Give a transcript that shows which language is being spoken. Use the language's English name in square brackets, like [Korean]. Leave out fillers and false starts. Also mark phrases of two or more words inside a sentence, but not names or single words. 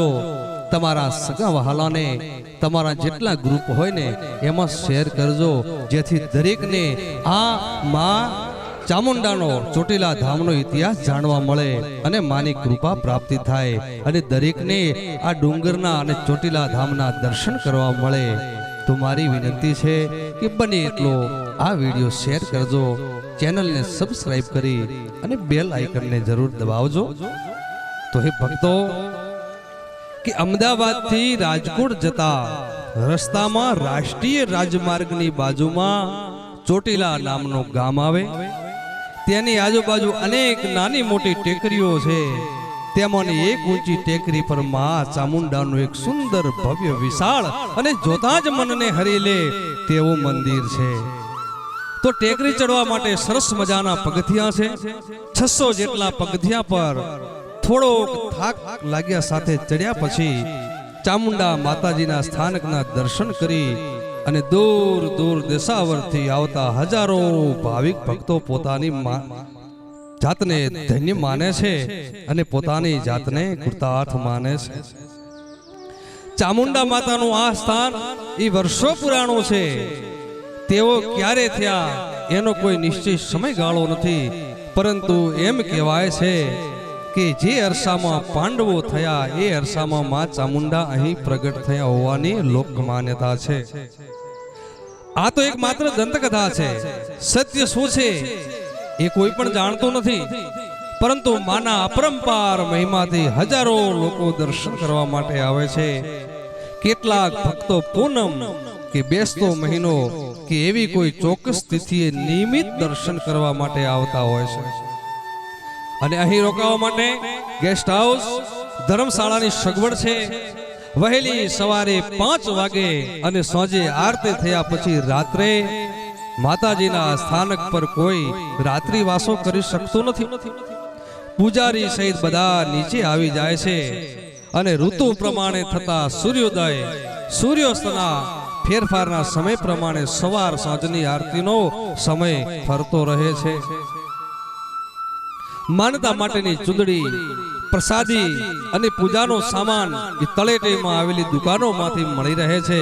[Gujarati] તમારા સગા વહાલા ને તમારા જેટલા ગ્રુપ હોય ને એમાં શેર કરજો, જેથી દરેક ને આ માં ચામુંડાનો ચોટીલા ધામનો ઇતિહાસ જાણવા મળે અને માની કૃપા પ્રાપ્તિ થાય અને દરેક ને આ ડૂંગરના અને ચોટીલા ધામના દર્શન કરવા મળે। તો મારી વિનંતી છે કિ બને એટલો આ વિડિયો શેર કરજો, ચૈનલ ને સબ્સક્રાઇબ કરી અને [English] bell icon [Gujarati] ને જરૂર દબાવજો। તો હે ભક્તો કિ અમદાવાદ થી રાજકોટ જતા રસ્તા માં રાષ્ટ્રીય રાજમાર્ગની બાજુમાં ચોટીલા નામનો ગામ આવે, તેની આજુબાજુ અનેક નાની મોટી ટેકરીઓ છે। તેમાંની એક ઊંચી ટેકરી પર માં ચામુંડાનો એક સુંદર ભવ્ય વિશાળ અને જોતા જ મનને હરી લે તેવો મંદિર છે। તો ટેકરી ચઢવા માટે સરસ મજાના પગથિયા છે। 600 જેટલા પગથિયા પર થોડો થાક લાગ્યા સાથે ચઢ્યા પછી ચામુંડા માતાજીના સ્થાનકના દર્શન કરી અને દૂર દૂર દેશાવરથી આવતા હજારો ભાવિક ભક્તો પોતાની જાતને ધન્ય માને છે અને પોતાની જાતને કૃતાર્થ માને છે। ચામુંડા માતાનું આ સ્થાન ઈ વર્ષો પુરાણો છે। તેઓ ક્યારે થયા એનો કોઈ નિશ્ચિત સમયગાળો નથી, પરંતુ એમ કહેવાય છે કિ જે અરસામાં પાંડવો થયા એ અરસામાં માં ચામુંડા અહીં પ્રગટ થયા હોવાની લોક માન્યતા છે। આ તો એક માત્ર દંતકથા છે. સત્ય શું છે એ કોઈ પણ જાણતો નથી, પરંતુ માના અપરંપાર મહિમાથી હજારો લોકો દર્શન કરવા માટે આવે છે। કેટલાક ભક્તો પૂનમ કે બેસતો મહીનો કે એવી કોઈ ચોક્કસ તિથિએ નિયમિત દર્શન કરવા માટે આવતા હોય છે। અને અહીં રોકાવા માટે [English] guest house [Gujarati] ધર્મશાળાની સગવડ છે। વહેલી સવારે 5 વાગે અને સાંજે આરતી થયા પછી રાત્રે માતાજીના સ્થાનક પર કોઈ રાત્રિવાસો કરી શકતો નથી। પૂજારી સહિત બધા નીચે આવી જાય છે અને ઋતુ પ્રમાણે થતા સૂર્યોદય સૂર્યાસ્તના ફેરફારના સમય પ્રમાણે સવાર સાંજની આરતીનો સમય ફરતો રહે છે. માનતા માટેની ચૂંદડી, પ્રસાદી અને પૂજાનો સામાન એ તળેટીમાં આવેલી દુકાનોમાંથી મળી રહે છે.